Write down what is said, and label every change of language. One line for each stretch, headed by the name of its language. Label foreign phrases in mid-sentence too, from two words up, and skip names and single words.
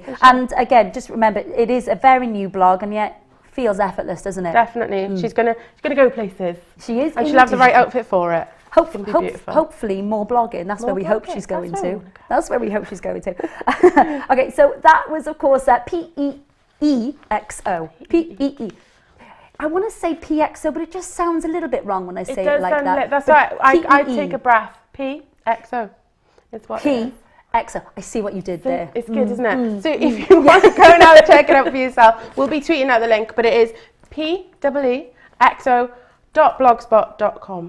English: And again, just remember, it is a very new blog and yet feels effortless, doesn't it? Definitely. She's gonna go places. She is. And she'll have the right outfit for it. Hopefully more blogging. That's where we hope she's going to. That's where we hope she's going to. Okay, so that was, of course, P-E-E-X-O. P-E-E. I want to say P-X-O, but it just sounds a little bit wrong when I say it like that. That's right. I take a breath. P-X-O. It's what P-X-O. I see what you did there. It's good, isn't it? So if you want to go now and check it out for yourself, we'll be tweeting out the link, but it is P-E-E-X-O.blogspot.com.